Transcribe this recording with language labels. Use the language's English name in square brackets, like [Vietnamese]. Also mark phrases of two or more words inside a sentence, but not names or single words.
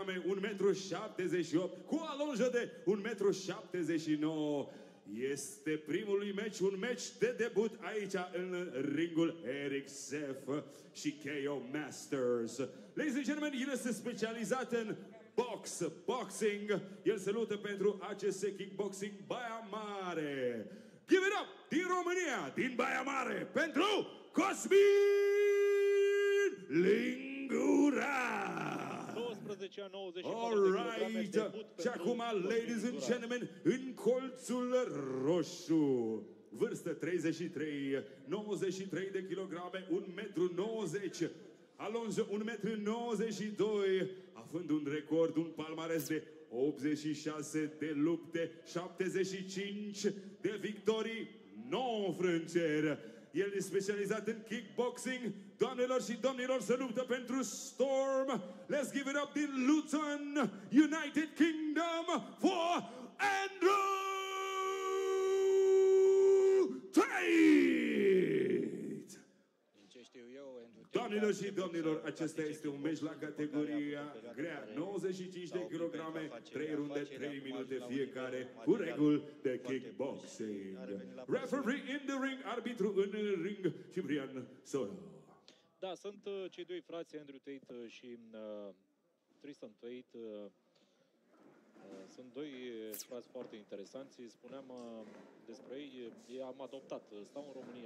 [Romanian] kilograme, 1,78 m, cu alonjă de 1,79 m. Este primul lui meci, un meci de debut aici în ringul Eric Seff și KO Masters. [English] Ladies and gentlemen, [Romanian] el este specializat în boxing. El se luptă pentru ACS Kickboxing Baia Mare. [English] Give it up [Romanian] din România, din Baia Mare, pentru Cosmin Lingura. 12-90. Alright. Și acum, [English] ladies and gentlemen, [Romanian] în colțul roșu. Vârstă 33, 93 de kilograme, 1,90 m. Alonjă 1,92 m, având un record, un palmares de 86 de lupte, 75 de victorii, 9 înfrângeri. El e specializat în kickboxing. Doamnelor și domnilor, se luptă pentru Storm. [English] Let's give it up din Luton, United Kingdom, for Andrew Tate! [Romanian] Doamnelor și domnilor, acesta este un meci la categoria grea, 95 de kilograme, 3 runde, 3 minute fiecare, cu reguli de kickboxing. [English] Referee in the ring, [Romanian] arbitru în ring, Ciprian Soro. Da, sunt cei doi frați, Andrew Tate și Tristan Tate. Sunt doi frați foarte interesanți. Spuneam despre ei, i-am adoptat. Stau în România.